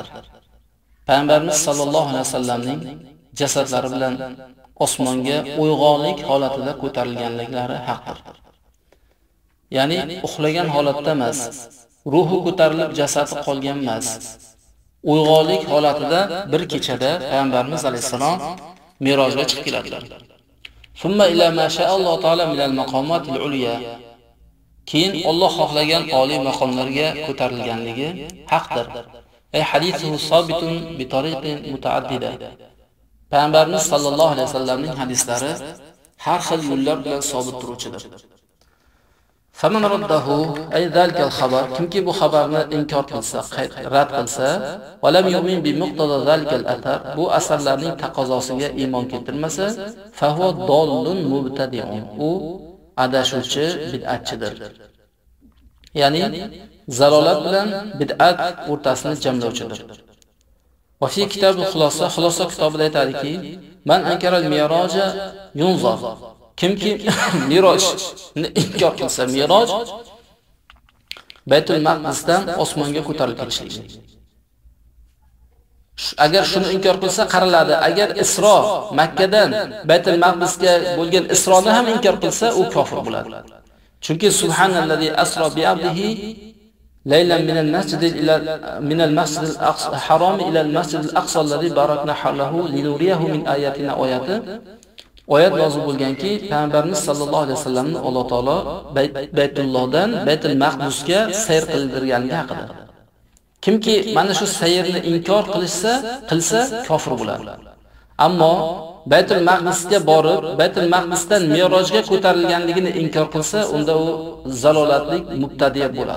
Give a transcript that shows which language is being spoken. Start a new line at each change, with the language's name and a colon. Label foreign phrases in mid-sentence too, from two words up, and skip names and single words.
Uzbek: Payg'ambarimiz
Arabic: صلى الله عليه وسلمning
Uzbek: jasadlari bilan osmonga uyg'onlik holatida ko'tarilganliklari haqdir. Ya'ni uxlagan holatda emas, ruhi ko'tarilib jasadi qolgan emas. Uyg'onlik holatida bir kechada Payg'ambarimiz alayhisalom Mirojga chiqib keladilar.
Arabic: ثم إلى ما شاء الله تعالى من المقامات العليا.
Uzbek: Keyin Alloh xohlagan oliy maqomlarga ko'tarilganligi haqdir.
Arabic: أي حديث ثابت بطرق متعددة.
Uzbek: Payg'ambarimiz
Arabic: صلى الله عليه وسلمning
Uzbek: hadislari har xil yo'llar bilan sabit turuvchidir.
Arabic: فمن رده أي ذلك الخبر,
Uzbek: kimki bu xabarni inkor qilsa, rad qilsa,
Arabic: ولم يؤمن بمقتضى ذلك الأثر,
Uzbek: bu asarlarning taqozosiga iymon keltirmasa,
Arabic: فهو ضال مبتدع,
Uzbek: u adashuvchi bid'atchidir. Ya'ni zalolat bilan bid'at o'rtasini jamlovchidir.
Arabic: وفي كتاب الخلاصة
Uzbek: kitobida aytadiki,
Arabic: من أنكر المعراج ينظر.
Uzbek: Kimki Mirojni inkor qilsa, Miroj Baytul Maqdisdan osmonga ko'tarilib ketishligi. Agar shuni inkor qilsa qariladi. Agar Isro Makkadan Baytul Maqdisga bo'lgan Isroni ham inkor qilsa, u kofir bo'ladi.
Arabic: Chunki سبحان الذي أسرى بعبده ليلا من المسجد الحرام إلى المسجد الأقصى الذي باركنا حوله لنريه من آياتنا oyati.
Uzbek: Oyat nozil bo'lganki, Payg'ambarimiz
Arabic: صلى الله عليه وسلمni
Uzbek: Alloh taolo Baytullohdan Baytul Maqdisga sayr qildirganligi haqida. Kimki mana shu sayrni inkor qilsa kofir bo'ladi. Ammo Baytul Maqdisga borib, Baytul Maqdisdan Mirojga ko'tarilganligini inkor qilsa, unda u zalolatlik mubtadi bo'ladi.